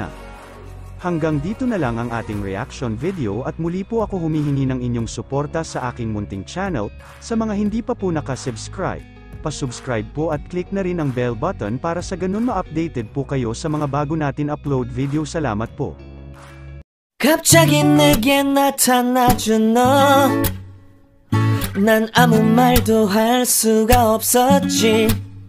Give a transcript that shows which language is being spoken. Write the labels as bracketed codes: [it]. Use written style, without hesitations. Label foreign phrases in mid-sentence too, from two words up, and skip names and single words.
[tl] Hanggang dito na lang ang ating reaction video at muli po ako humihingi ng inyong suporta sa aking munting channel, sa mga hindi pa po nakasubscribe. Pa-subscribe po at click na rin ang bell button para sa ganun ma-updated po kayo sa mga bago natin upload video. Salamat po. [ko] 갑자기 내게 나타나준 너 난 아무 말도 할 수가 없었지